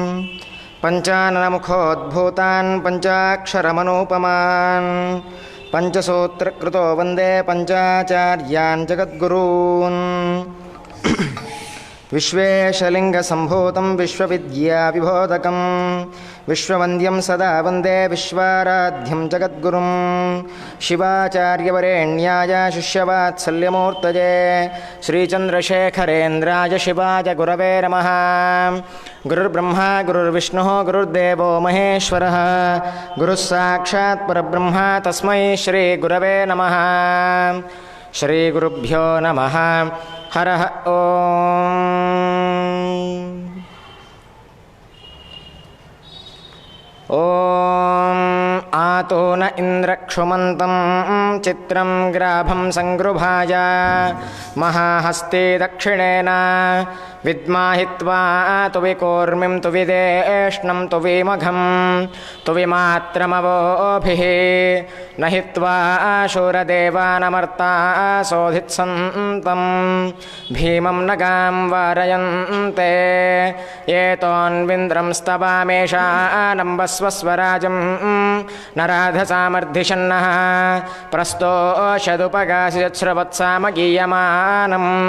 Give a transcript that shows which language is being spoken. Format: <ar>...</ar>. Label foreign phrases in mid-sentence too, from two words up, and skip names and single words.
<sa>ಪಂಚಾನನಮುಖೋದ್ಭೂತಾನ್ ಪಂಚಾಕ್ಷರಮನೂಪಮಾನ್ ಪಂಚಸೂತ್ರಕೃತೋ ವಂದೇ ಪಂಚಾಚಾರ್ಯಾನ್ ಜಗದ್ಗುರೂನ್. ವಿಶ್ವೇಶಲಿಂಗಸಂಭೂತಂ ವಿಶ್ವವಿದ್ಯಾವಿಬೋಧಕಂ ವಿಶ್ವವಂದ್ಯಂ ಸದಾ ವಂದೇ ವಿಶ್ವಾರಾಧ್ಯಂ ಜಗದ್ಗುರುಂ. ಶಿವಾಚಾರ್ಯವರೇಣ್ಯಾಯ ಶಿಷ್ಯವಾತ್ಸಲ್ಯಮೂರ್ತಯೇ ಶ್ರೀಚಂದ್ರಶೇಖರೇಂದ್ರಾಯ ಶಿವಾಯ ಗುರವೇ ನಮಃ. ಗುರುರ್ಬ್ರಹ್ಮ ಗುರುರ್ವಿಷ್ಣುಃ ಗುರುರ್ದೇವೋ ಮಹೇಶ್ವರಃ ಗುರುಃ ಸಾಕ್ಷಾತ್ ಪರಬ್ರಹ್ಮ ತಸ್ಮೈ ಶ್ರೀ ಗುರವೇ ನಮಃ. ಶ್ರೀ ಗುರುಭ್ಯೋ ನಮಃ. ಹರಃ ಓಂ. ಓಂ ಆತೋ ನ ಇಂದ್ರಕ್ಷುಮಂತಂ ಚಿತ್ರಂ ಗ್ರಾಭಂ ಸಂಗೃಭಾಯ ಮಹಾಹಸ್ತೆ ದಕ್ಷಿಣೇನ ವಿದ್ಮಾಹಿತ್ವಾ ತು ವಿಕೋರ್ಮಿಂ ತು ವಿದೇಷ್ಣಂ ತು ವಿಮಘಂ ತು ವಿಮಾತ್ರಮವೋಭಿಃ ನ ಹಿತ್ವಾ ಶೂರದೇವಾನಮರ್ತಾ ಸೋಧಿತ್ಸಂತಂ ಭೀಮಂ ನಗಾಂ ವಾರಯಂತೆ ಏತೋನ್ವಿಂದ್ರಂ ಸ್ತವಾಮೇಷಾನಂಬಸ್ವಸ್ವರಾಜಂ ನರಾಧಸಾಮರ್ಧಿಷನ್ನಃ ಪ್ರಸ್ತೋಷದುಪಗಾಸಿಶ್ರವತ್ಸಾಮಗೀಯಮಾನಂ</sa>